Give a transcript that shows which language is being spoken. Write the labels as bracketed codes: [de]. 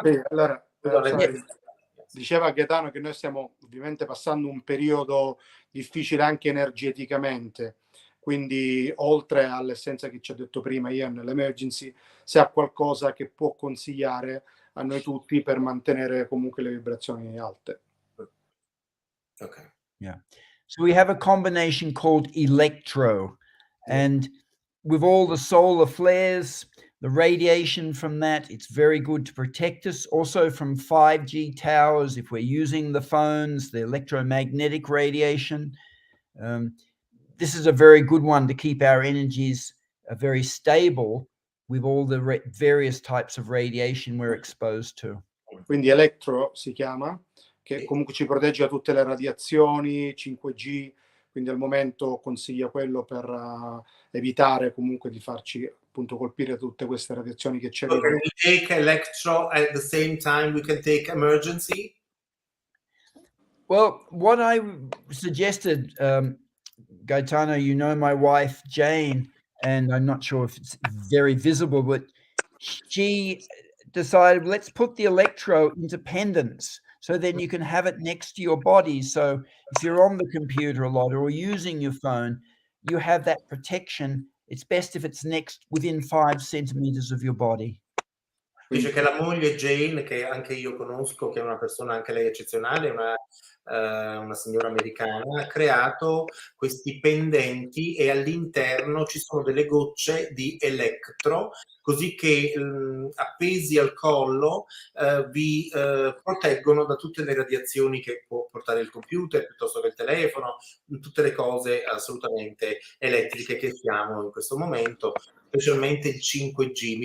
[it] Allora, diceva Gaetano che noi stiamo ovviamente passando un periodo difficile anche energeticamente, quindi oltre all'essenza che ci ha detto prima Ian, l'emergency, se ha qualcosa che può consigliare a noi tutti per mantenere comunque le vibrazioni alte. [en] Okay. Yeah. So we have a combination called electro, and with all the solar flares, the radiation from that, it's very good to protect us. Also from 5G towers, if we're using the phones, the electromagnetic radiation. This is a very good one to keep our energies very stable with all the various types of radiation we're exposed to. [it] Quindi electro si chiama, che comunque ci protegge da tutte le radiazioni, 5G, quindi al momento consiglia quello per evitare comunque di farci appunto colpire tutte queste radiazioni che ci arrivano. [en] So can we take electro at the same time we can take emergency? Well, what I suggested, Gaetano, you know my wife Jane, and I'm not sure if it's very visible, but she decided, let's put the electro into pendants, so then you can have it next to your body. So if you're on the computer a lot or using your phone, you have that protection. It's best if it's within 5 centimeters of your body. [it] Dice che la moglie Jane, che anche io conosco, che è una persona anche lei eccezionale, una signora americana, ha creato questi pendenti e all'interno ci sono delle gocce di elettro, così che appesi al collo vi proteggono da tutte le radiazioni che può portare il computer piuttosto che il telefono, tutte le cose assolutamente elettriche che siamo in questo momento, specialmente il 5G.